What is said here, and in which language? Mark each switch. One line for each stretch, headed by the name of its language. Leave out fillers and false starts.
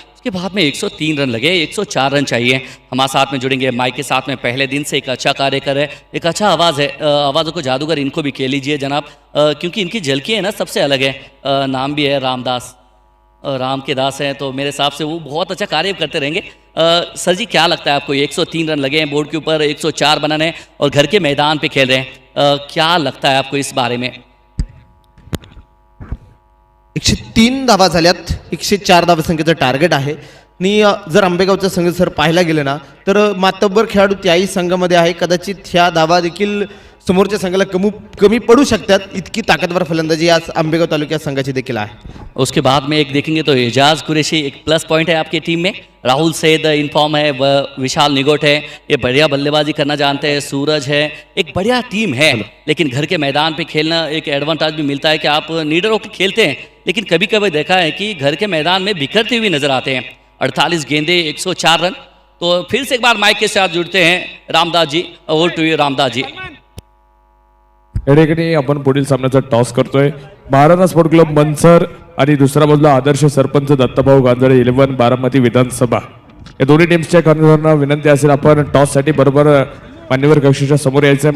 Hindi: उसके बाद में 103 रन लगे, 104 रन चाहिए। हमारे साथ में जुड़ेंगे माइक के साथ में, पहले दिन से एक अच्छा कार्य कर रहे हैं, एक अच्छा आवाज़ है, आवाज़ों को जादूगर इनको भी कह लीजिए जनाब, क्योंकि इनकी झलकी है ना सबसे अलग है। नाम भी है रामदास, राम के दास हैं, तो मेरे हिसाब से वो बहुत अच्छा कार्य करते रहेंगे। सर जी क्या लगता है आपको, 103 रन लगे हैं बोर्ड के ऊपर, 104 बनाने हैं और घर के मैदान पे खेल रहे हैं, क्या लगता है आपको इस बारे में?
Marathi: 103 धावा झाल्यात, 104 धावसंख्येचं टार्गेट आहे आणि जर आंबेगावचा संघ जर पाहायला गेलं ना तर मातब्बर खेळाडू त्याही संघामध्ये आहे, कदाचित ह्या धावा देखील समोरच्या संघाला कमी पडू शकतात, इतकी ताकदवर फलंदाजी आज आंबेगाव तालुक्या संघाची देखील आहे।
Hindi: उसके बाद में एक देखेंगे तो एजाज कुरैशी एक प्लस पॉइंट है आपकी टीम में, राहुल सैद इनफॉर्म है, विशाल निगोट है, ये बढ़िया बल्लेबाजी करना जानते हैं, सूरज है, एक बढ़िया टीम है। लेकिन घर के मैदान पे खेलना एक एडवांटेज भी मिलता है कि आप नीडर होकर खेलते हैं, लेकिन कभी कभी देखा है कि घर के मैदान में बिखरते हुए नजर आते हैं। 48 गेंदे 104 रन। तो फिर से एक बार माइक के साथ जुड़ते हैं Ramdas ji,
English: over to you
Hindi: Ramdas ji.
Marathi: या ठिकाणी आपण पुढील सामन्याचा टॉस करतोय, महाराणा स्पोर्ट क्लब मनसर आणि दुसरा बाजूला आदर्श सरपंच दत्ताभाऊ गांजळे 11 बारामती विधानसभा, या दोन्ही टीम्सच्या कर्णधारांना विनंती असेल आपण टॉससाठी बरोबर मान्यवर कक्षाच्या समोर यायचं आहे।